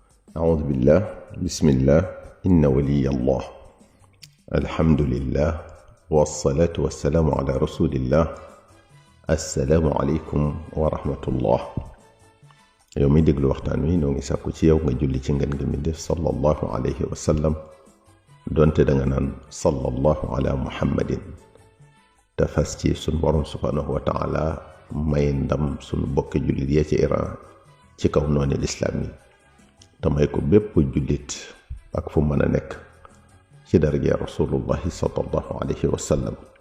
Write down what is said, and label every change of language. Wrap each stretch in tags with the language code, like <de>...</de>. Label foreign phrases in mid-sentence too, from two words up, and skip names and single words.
<ar>أعوذ بالله بسم الله إن ولي الله الحمد لله والصلاة والسلام على رسول الله السلام عليكم ورحمة الله يومي ديغلو</ar> <wo>waxtaan wi noo ngi sàkku ci yow nga julli ci ngeen gi mi def</wo> <ar>صلى الله عليه وسلم</ar> <wo>donte da nga naan</wo> <ar>صلى الله على محمد</ar> <wo>te fas ci sun borom</wo> <ar>سبحانه وتعالى</ar> <wo>may ndam sunu bokk jullit ya ci Iran ci kaw noonu lislaam yi te may ko bépp jullit ak fu mën a nekk ci daraja</wo> <ar>رسول الله صلى الله عليه وسلم</ar>